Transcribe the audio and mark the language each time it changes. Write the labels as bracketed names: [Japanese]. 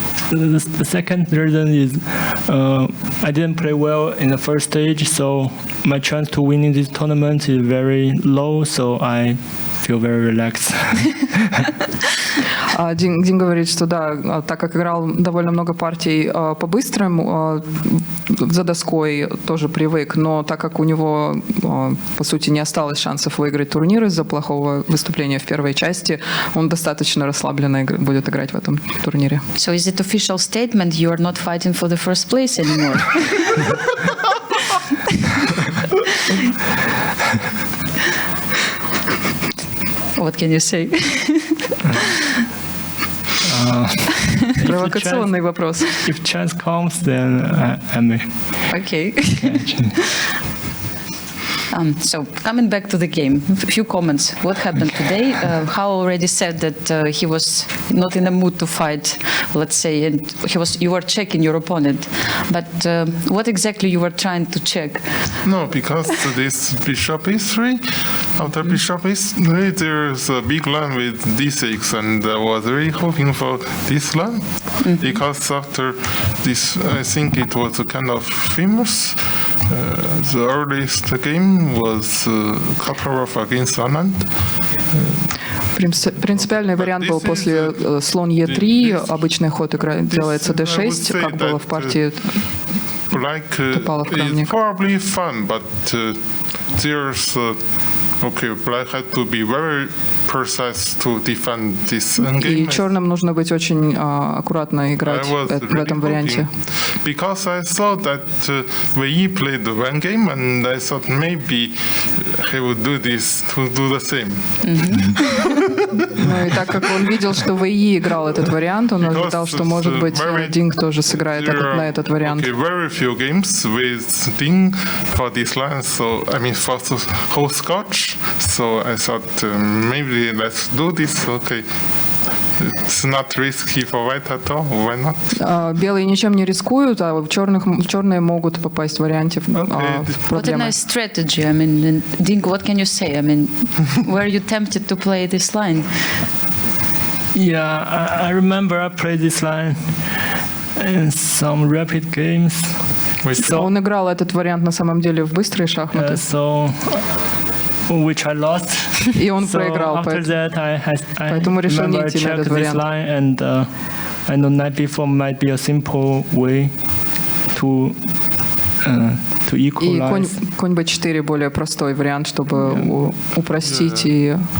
[English] The second reason is I didn't play well in the first stage, so my chance to winning this tournament is very low, so I feel very relaxed. [Russian] Дин говорит, что да, так как играл довольно много партий по быстрым, за доской тоже привык, но так как у него, по сути, не осталось шансов выиграть турнир из-за плохого выступления в первой части, он достаточно расслабленно будет играть в этом турнире. [English] So is it official statement you are not fighting for the first place anymore? What can you say? [Russian] Провокационный вопрос. [English] If chance comes, then I may. Okay. So coming back to the game, a few comments. What happened today? Hao already said that he was not in a mood to fight, let's say, and you were checking your opponent. But what exactly you were trying to check? No, because this bishop e3, after bishop e3, there's a big line with d6, and I was really hoping for this line, because after this, I think it was a kind of famous. The earliest game was Kaparov against Anand. [Russian] Принципиальный вариант был после слон Е3, обычный ход делается d6, как было в партии Топалов Крамник. [English] Probably fun, but there's black had to be very precise to defend this endgame. [Russian] И черным нужно быть очень аккуратно играть в этом варианте. [English] Because I saw that Wei played the one game, and I thought maybe he would do this to do the same. [Russian] Ну и так как он видел, что Вэй играл этот вариант, он ожидал, что, может быть, Динг тоже сыграет на этот вариант. [English] Very few games with Ding for this line, so I mean for the whole Scotch. So I thought maybe let's do this. Okay. It's not risky for white at all. Why not? [Russian] Белые ничем не рискуют, а черные могут попасть в варианте проблемы. [English] What a nice strategy. I mean, Ding, what can you say? I mean, were you tempted to play this line? Yeah, I remember I played this line in some rapid games. [Russian] Он играл этот вариант на самом деле в быстрые шахматы. [English] Which I lost. [Russian] И он проиграл, поэтому решил не идти на этот вариант. [English] And I know knight b4 might be a simple way to equalize. [Russian] И конь b4 более простой вариант, чтобы упростить и.